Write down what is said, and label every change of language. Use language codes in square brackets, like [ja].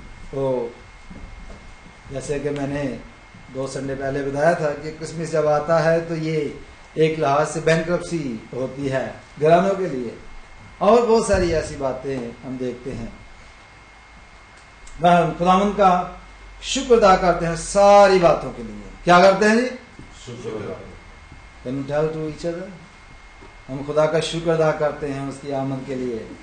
[ur] تو جیسے کہ میں نے 2 سنڈے پہلے بتایا تھا کہ کرسمس جب آتا ہے تو یہ ایک لحاظ سے بینکرپسی ہوتی ہے گھرانوں کے لیے، اور بہت ساری ایسی باتیں ہم دیکھتے ہیں. خداوند کا شکر ادا کرتے ہیں ساری باتوں کے لیے. کیا کرتے ہیں جی؟ [en] Can you tell to each other? [ur] ہم خدا کا شکر ادا کرتے ہیں اس کی آمد کے لیے.